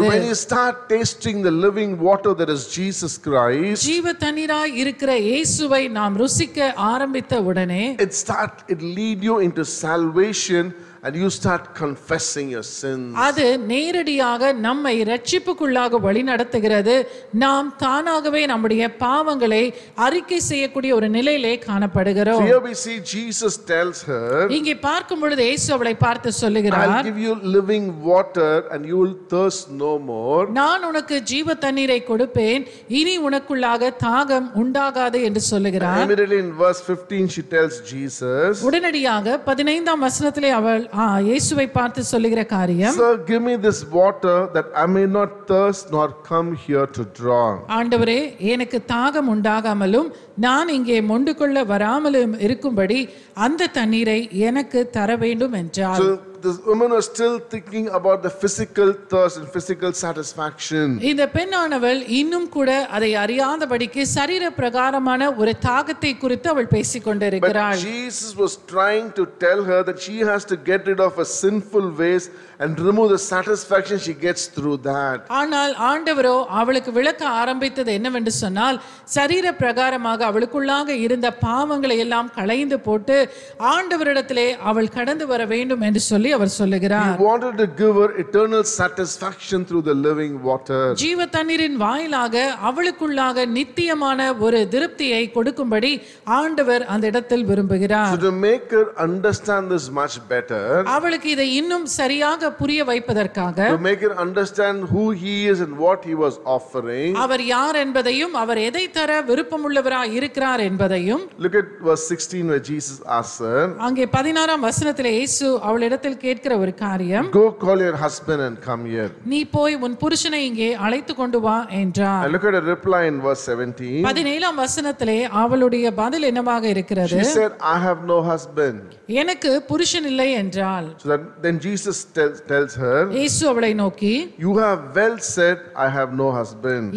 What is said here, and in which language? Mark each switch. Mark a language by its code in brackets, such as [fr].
[en] So when you start tasting the living water that is Jesus Christ, [ta] ஜீவ தண்ணீராய் இருக்கிற இயேசுவை நாம் ருசிக்க ஆரம்பித்த உடனே [en] it lead you into salvation and you start confessing your sins. [ta] அது நேரடியாக நம்மை இரட்சிப்புக்குள்ளாக வழி நடத்துகிறது. நாம் தானாகவே நம்முடைய பாவங்களை அறிக்கை செய்யக்கூடிய ஒரு நிலையிலே காணப்படுகிறோம். [en] Here we see Jesus tells her, [ta] இங்கே பார்க்கும் பொழுது இயேசு அவளை பார்த்து சொல்லுகிறார், [en] I'll give you living water and you will thirst no more. [ta] நான் உனக்கு ஜீவ தண்ணீரை கொடுப்பேன், இனி உனக்குள்ளாக தாகம் உண்டாகாது என்று சொல்லுகிறார். [en] Immediately in verse 15 she tells Jesus, [ta] உடனடியாக 15ஆம் வசனத்திலே அவள் இயேசுவை பார்த்து சொல்லுகிற காரியம், [en] Sir, give me this water that I may not thirst nor come here to draw. [ta] ஆண்டவரே, எனக்கு தாகம் உண்டாகாமலும் நான் இங்கே மொண்டு கொள்ள வராமலும் இருக்கும்படி அந்த தண்ணீரை எனக்கு தர வேண்டும் என்றார். [en] So this woman was still thinking about the physical thirst and physical satisfaction. [ta] இந்த பெண்ணானவள் இன்னும் கூட அதை அறியாதபடிக்கு சரீர பிரகாரமான ஒரு தாகத்தை குறித்து அவள் பேசிக் கொண்டிருக்கிறாள். [en] But Jesus was trying to tell her that she has to get rid of her sinful ways and remove the satisfaction she gets through that. [ta] ஆனால் ஆண்டவரோ அவளுக்கு விளக்க ஆரம்பித்தது என்னவென்று சொன்னால், சரீர பிரகாரமாக அவளுக்குள்ளாக இருந்த பாவங்களை எல்லாம் களைந்து போட்டு ஆண்டவரிடத்திலே அவள் கடந்து வர வேண்டும் என்று சொல்லி அவர் சொல்லுகிறார். [en] He wanted to give her eternal satisfaction through the living water. [ta] ஜீவ தண்ணீரின் வாயிலாக அவளுக்குள்ளாக நித்தியமான ஒரு திருப்தியை கொடுக்கும்படி ஆண்டவர் அந்த இடத்தில் விரும்புகிறார். [en] So to make her understand this much better, [ta] அவளுக்கு இதை இன்னும் சரியாக புரிய வைப்பதற்காக, [en] to make her understand who he is and what he was offering, [ta] அவர் யார் என்பதையும் அவர் எதை தர விருப்பமுள்ளவராய் இருக்கிறார் என்பதையும், [en] look at verse 16 where Jesus asks her, [ta] அங்கே 16ஆம் வசனத்திலே இயேசு அவளிடத்தில் கேட்கிற ஒரு காரியம், [en] go call your husband and come here. [ta] நீ போய் உன் புருஷனை இங்கே அழைத்து கொண்டு வா என்றார். [en] And look at a reply in verse 17. [ta] 17ஆம் வசனத்திலே அவளுடைய பதில் என்னவாக இருக்கிறது? [en] She said, I have no husband. [ta] எனக்கு புருஷன் இல்லை என்றாள். [en] So then Jesus tells her, [ta] இயேசு அவளை நோக்கி, [en] you have well said, I have no husband.